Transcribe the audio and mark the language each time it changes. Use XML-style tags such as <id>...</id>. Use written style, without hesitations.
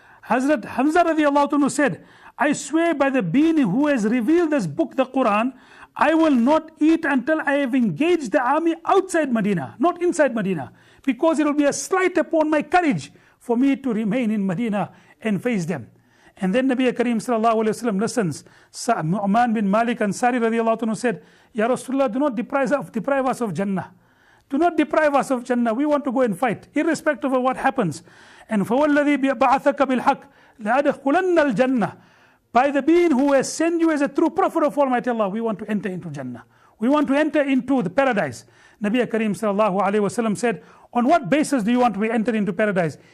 <en>Hazrat Hamza radiallahu ta'ala said, I swear by the being who has revealed this book, the Quran, I will not eat until I have engaged the army outside Medina, not inside Medina, because it will be a slight upon my courage for me to remain in Medina and face them. And then Nabi Kareem sallallahu alayhi wa sallam listens. Nu'man bin Malik Ansari radiallahu anhu said, Ya Rasulullah, do not deprive us of Jannah. Do not deprive us of Jannah. We want to go and fight, irrespective of what happens.</en> <ar>And فَوَالَّذِي بَعَثَكَ بِالْحَقِّ لَأَدْخُلَنَّ الْجَنَّةِ.</ar> <en>By the being who has sent you as a true prophet of Almighty Allah, we want to enter into Jannah. We want to enter into the paradise. Nabi Kareem sallallahu alayhi wa sallam said, on what basis do you want to be entered into paradise?</en>